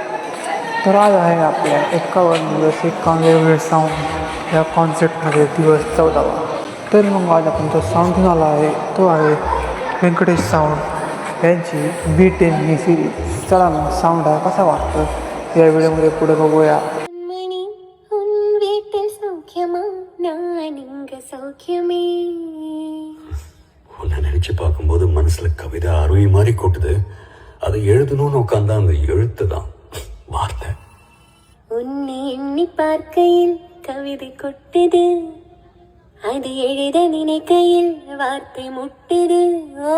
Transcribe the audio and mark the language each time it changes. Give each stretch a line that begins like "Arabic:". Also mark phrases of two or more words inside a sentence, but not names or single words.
Marathi: तर आज आहे आपल्या 51 दिवस 51 वेगवेगळे साऊंड या कॉन्सेप्टमध्ये दिवस 14वा. तर मग आज आपण जो साऊंड घेऊन आला आहे तो आहे व्यंकटेश साऊंड यांची B10 ही सिरीज. चला मग साऊंड हा कसा वाटतं या व्हिडिओमध्ये पुढे बघूया.
Tamil: உன்னை நினைச்சு பார்க்கும்போது மனசுல கவிதை அருவி மாதிரி கொட்டுது. அதை எழுதணும்னு உட்காந்தா அந்த எழுத்து தான் வார்த்தை. உன்னை எண்ணி பார்க்கையில் கவிதை கொட்டுது, அது எழுத நினைக்கையில் வார்த்தை முட்டுது.